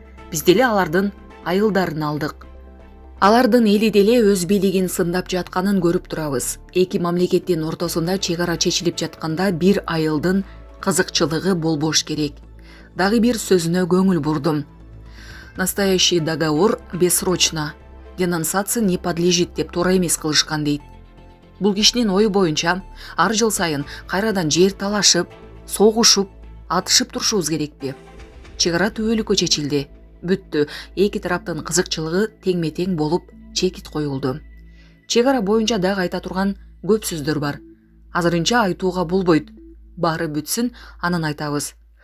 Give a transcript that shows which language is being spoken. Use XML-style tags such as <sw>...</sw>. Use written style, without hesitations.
<ky>Биз деле алардын айылдарын алдык. Алардын эли деле өз бийлигин сындап жатканын көрүп турабыз. Эки мамлекеттин ортосунда чек ара чечилип жатканда бир айылдын кызыкчылыгы болбош керек. Дагы бир сөзүнө көңүл бурдум.</ky> <ru>Настоящий договор бессрочно, денонсация не подлежит</ru> <ky>деп туура эмес кылышкан дейт. Бул кишинин ою боюнча ар жыл сайын кайрадан жер талашып, согушуп, атышып турушубуз керекпи? Чек ара түбөлүккө чечилди. Бүттү. Эки тараптын кызыкчылыгы теңме-тең болуп чекит коюлду. Чек ара боюнча дагы айта турган көп сөздөр бар. Азырынча айтууга болбойт. Баары бүтсүн, анан айтабыз.</ky>